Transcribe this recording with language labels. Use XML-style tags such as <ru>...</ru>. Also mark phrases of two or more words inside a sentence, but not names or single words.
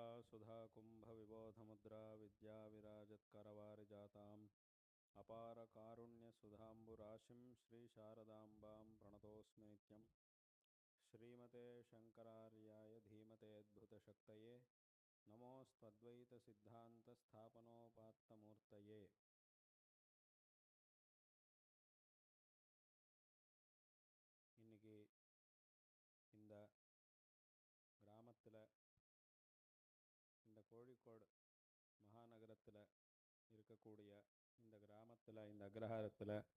<sa>सुधा कुंभ विबोध मुद्रा विद्या विराजत करवारिजाताम् अपार कारुण्य सुधांबुराशिं श्री शारदांबां प्रणतोस्मि नित्यं। श्रीमते शंकरार्याय धीमते अद्भुत शक्तये नमोस्त्वद्वैत सिद्धांत स्थापनोपात्तमूर्तये।</sa> <ta>இன்னைக்கு இந்த கிராமத்தில், இந்த கோழிக்கோடு மகாநகரத்தில் இருக்கக்கூடிய இந்த கிராமத்தில், இந்த அக்ரஹாரத்தில்</ta>